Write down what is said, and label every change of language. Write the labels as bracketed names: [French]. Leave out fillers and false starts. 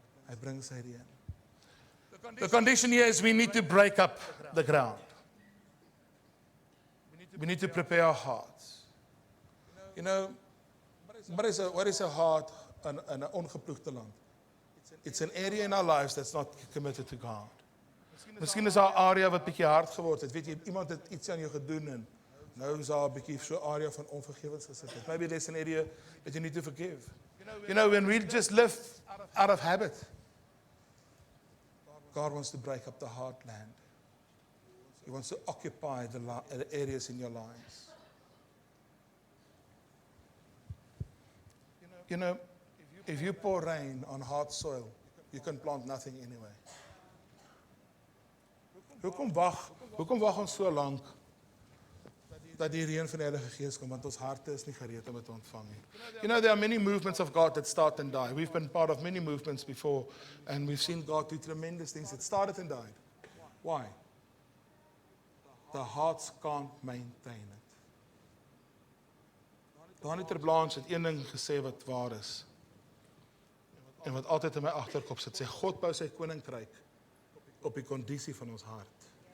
[Afrikaans] Hy bring sy reën. [English] The condition here is we need to break up the ground. We need to prepare our hearts. You know, what is a heart in [Afrikaans] 'n ongeploegde land? [English] It's an area in our lives that's not committed to God. [Afrikaans] Miskien is daar 'n area wat bietjie hard geword het. Weet jy, iemand het iets aan jou gedoen en nou is daar 'n bietjie so 'n area van onvergewens gesit het. [English] Maybe there's an area that you need to forgive. You know, when we just live out of habit, God wants to break up the hard land. He wants to occupy the areas in your lives. You know, if you pour rain on hard soil, you can plant nothing anyway. [Afrikaans] Hoekom wag ons so lank dat die reën van die Heilige Gees kom, want ons harte is nie gereed om dit te ontvang nie. [English] You know, there are many movements of God that start and die. We've been part of many movements before, and we've seen God do tremendous things. It started and died. Why? The hearts can't maintain it. [Afrikaans] Donnie ter Blanche het een ding gesê wat waar is, en wat altyd in my agterkop sit, sê God bou sy koninkryk op die kondisie van ons hart.